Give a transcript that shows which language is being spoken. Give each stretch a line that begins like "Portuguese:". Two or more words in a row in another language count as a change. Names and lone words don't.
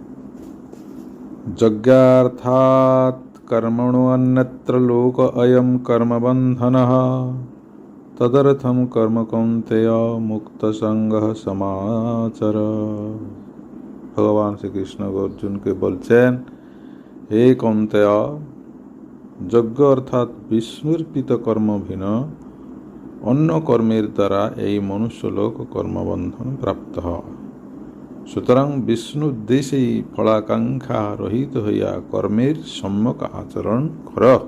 Sanskrit: यज्ञार्थात् कर्मणो अन्यत्र लोक अयं कर्म बंधनः तदर्थम कर्म कौन्तेय मुक्त संगः समाचर।
Bangla: ভগবান শ্রী কৃষ্ণ অর্জুন কে বলছেন, हे কৌন্তেয়, যজ্ঞ অর্থাৎ বিষ্ণুর্পিত কর্ম ভিন্ন অন্য কর্মের দ্বারা এই মনুষ্যলোক কর্মবন্ধন প্রাপ্ত হয়। সুতরাং বিষ্ণু উদ্দেশ্যেই ফলাকাঙ্ক্ষা রহিত হইয়া কর্মের সম্যক আচরণ কর।